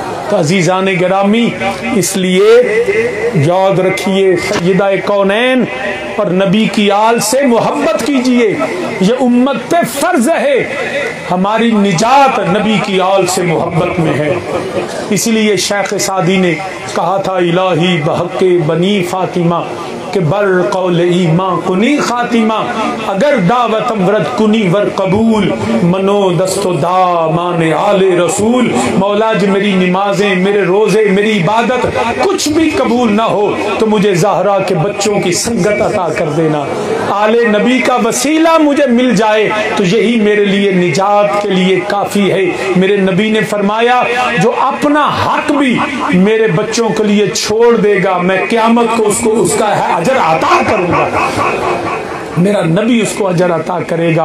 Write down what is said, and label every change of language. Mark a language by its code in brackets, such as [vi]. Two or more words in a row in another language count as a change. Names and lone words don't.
[ur] تو عزیزان گرامی اس لیے یاد رکھیے سیدہ کونین اور نبی کی آل سے محبت کیجئے، یہ امت پہ فرض ہے، ہماری نجات نبی کی آل سے محبت میں ہے۔ اسی لیے شیخ سعدی نے کہا تھا [fa] الہی بحق بنی فاطمہ کہ بر قول ایمان کنی خاتمہ، اگر دعوتم ورد کنی ور قبول، منو دست و دامان آل رسول۔ [ur] مولا جو میری نمازیں، میرے روزے، میری عبادت کچھ بھی قبول نہ ہو تو مجھے زہرا کے بچوں کی سنگت عطا کر دینا، آل نبی کا وسیلہ مجھے مل جائے تو یہی میرے لیے نجات کے لیے کافی ہے۔ میرے نبی نے فرمایا جو اپنا حق بھی میرے بچوں کے لیے چھوڑ دے گا میں قیامت کو اس کا اجر عطا کروں گا، میرا نبی اس کو اجر عطا کرے گا۔